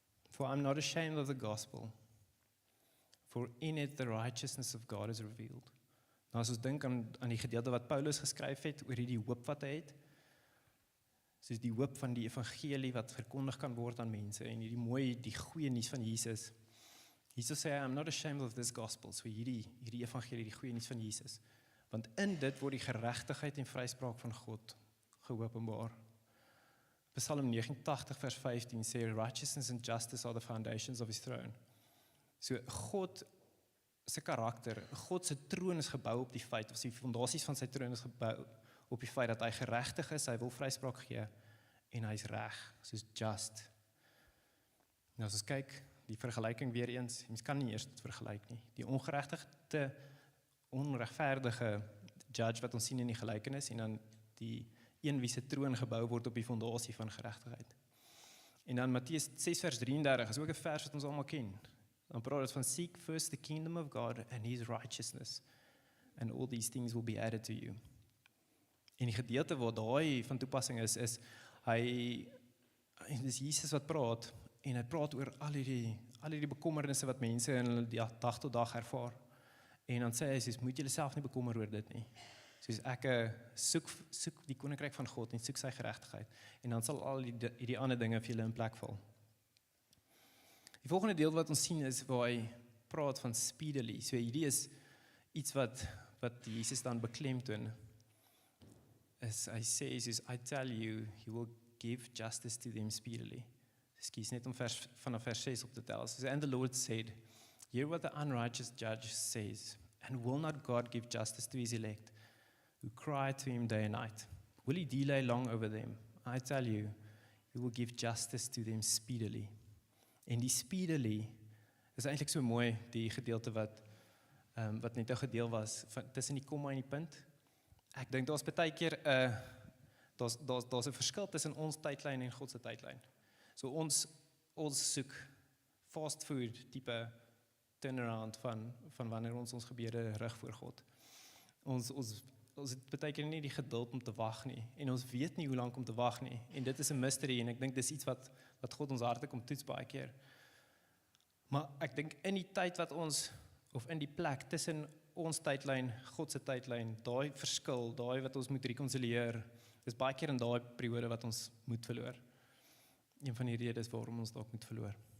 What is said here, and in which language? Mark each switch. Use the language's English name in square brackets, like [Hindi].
[English] For I'm not ashamed of the gospel, for in it the righteousness of God is revealed. [Afrikaans] Nou as ons dink aan die gedeelte wat Paulus geskryf het oor hierdie hoop wat hy het, soos die hoop van die evangelie wat verkondig kan word aan mense en die goeie nuus van Jesus. Jesus sê, [English] I'm not ashamed of this gospel, [Afrikaans] so hierdie evangelie, die goeie nuus van Jesus. Want in dit word die geregtigheid en vryspraak van God geopenbaar. Psalm 89 vers 15 sê, [English] righteousness and justice are the foundations of his throne. [Afrikaans] So God se karakter, God se troon is gebou op die feit, of die fondasies van sy troon is gebou op die feit dat hy geregtig is, hy wil vryspraak gee, en hy is reg, soos just. Nou as ons kyk, die vergelyking weer eens, mens kan nie eers dit vergelyk nie. Die onregverdige judge wat ons sien in die gelykenis, en dan die een wie se troon gebou word op die fondasie van geregtigheid. En dan Matteus 6 vers 33, is ook 'n vers wat ons almal ken. Dan praat dit van [English] seek first the kingdom of God and his righteousness, and all these things will be added to you. [Afrikaans] En die gedeelte waar daai van toepassing is dis Jesus wat praat, en hy praat oor al hierdie bekommernisse wat mense in hulle dag tot dag ervaar. En dan sê hy, soos, moet julle self nie bekommer oor dit nie. Soos ek soek die koninkryk van God en soek sy geregtigheid. En dan sal al hierdie ander dinge vir julle in plek val. Die volgende deel wat ons sien is waar hy praat van speedily. So hierdie is iets wat Jesus dan beklemtoon. Hy sê, [English] I tell you, he will give justice to them speedily. [Afrikaans] Kies net om vanaf vers 6 op te tel. [English] So, and the Lord said, hear what the unrighteous judge says, and will not God give justice to his elect, who cry to him day and night? Will he delay long over them? I tell you, he He will give justice to them speedily. [Afrikaans] En die speedily is eintlik so mooi, die gedeelte wat net 'n gedeel was tussen die komma en die punt. Ek dink daar's baie keer daar's 'n verskil tussen ons tydlyn en God se tydlyn. So ons soek fast food tipe turnaround van wanneer ons gebede rig voor God. Ons het baie keer nie die geduld om te wag nie en ons weet nie hoe lank om te wag nie en dit is 'n mystery en ek dink dis iets wat God ons harte kom toets baie keer. Maar ek dink in die tyd wat ons of in die plek tussen ons tydlyn, God se tydlyn, daai verskil, daai wat ons moet rekonsiliëer, is baie keer in daai periode wat ons moet verloor. Een van die redes waarom ons dalk moet verloor.